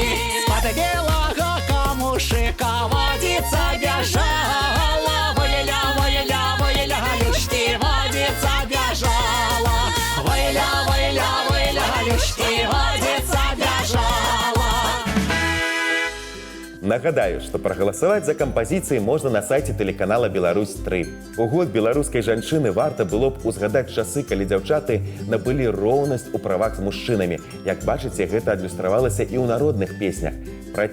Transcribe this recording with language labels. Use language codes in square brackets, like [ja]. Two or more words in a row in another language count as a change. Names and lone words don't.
[ru] С-под белого камушика водица бежала, войля, войля, войля, люшки, водица бежала, войля, войля, войля, люшки, водица бежала. [be] Нагадаю, што прагаласаваць за кампазіцыі можна на сайце тэлеканала «Беларусь-3». У год беларускай жанчыны варта было б узгадаць часы, калі дзяўчаты набылі роўнасць у правах з мужчынамі. Як бачыце, гэта адлюстравалася і ў народных песнях.